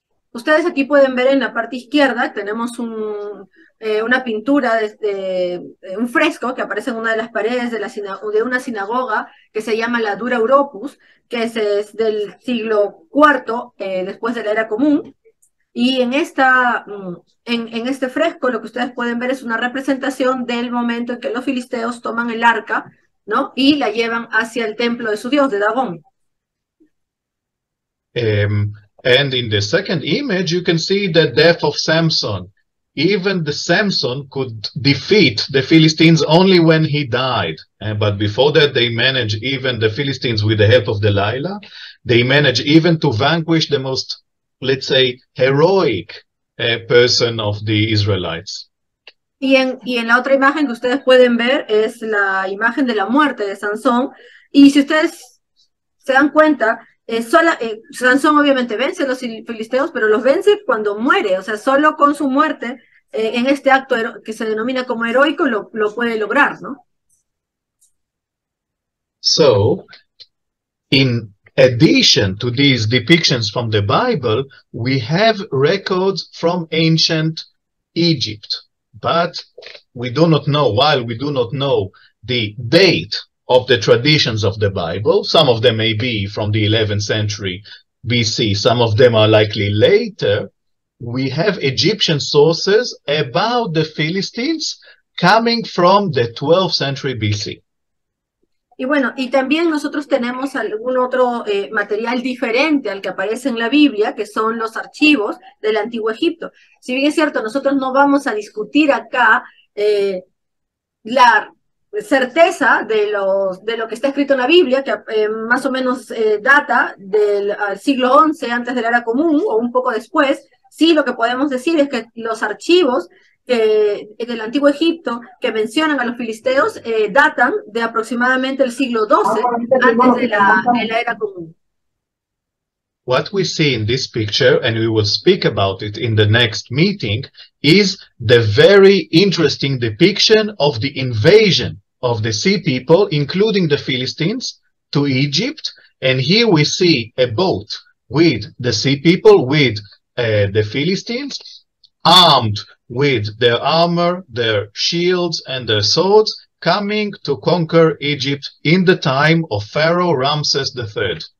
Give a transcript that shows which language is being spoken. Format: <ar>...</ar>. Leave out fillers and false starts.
<es>Ustedes aquí pueden ver en la parte izquierda, tenemos una pintura, un fresco que aparece en una de las paredes de una sinagoga que se llama la Dura Europos, que es del siglo IV después de la Era Común. Y en este fresco lo que ustedes pueden ver es una representación del momento en que los filisteos toman el arca, ¿no? Y la llevan hacia el templo de su dios, de Dagón.</es> <en>And in the second image, you can see the death of Samson. Even the Samson could defeat the Philistines only when he died. But before that, they managed, even the Philistines with the help of Delilah, they managed even to vanquish the most, let's say, heroic person of the Israelites.</en> <es>Y en la otra imagen que ustedes pueden ver es la imagen de la muerte de Sansón. Y si ustedes se dan cuenta, Sansón obviamente vence a los filisteos, pero los vence cuando muere, o sea, solo con su muerte, en este acto que se denomina como heroico, lo puede lograr, ¿no?</es> <en>So, in addition to these depictions from the Bible, we have records from ancient Egypt, but we do not know, while we do not know the date of the traditions of the Bible. Some of them may be from the 11th century BC. Some of them are likely later. We have Egyptian sources about the Philistines coming from the 12th century BC.</en> <es>Y bueno, y también nosotros tenemos algún otro material diferente al que aparece en la Biblia, que son los archivos del Antiguo Egipto. Si bien es cierto, nosotros no vamos a discutir acá la certeza de lo que está escrito en la Biblia, que más o menos data del siglo XI antes de la Era Común o un poco después. Sí, lo que podemos decir es que los archivos del Antiguo Egipto que mencionan a los filisteos datan de aproximadamente el siglo XII antes de la Era Común.</es> <en>What we see in this picture, and we will speak about it in the next meeting, is the very interesting depiction of the invasion of the sea people, including the Philistines, to Egypt. And here we see a boat with the sea people, with the Philistines, armed with their armor, their shields, and their swords, coming to conquer Egypt in the time of Pharaoh Ramses III.</en>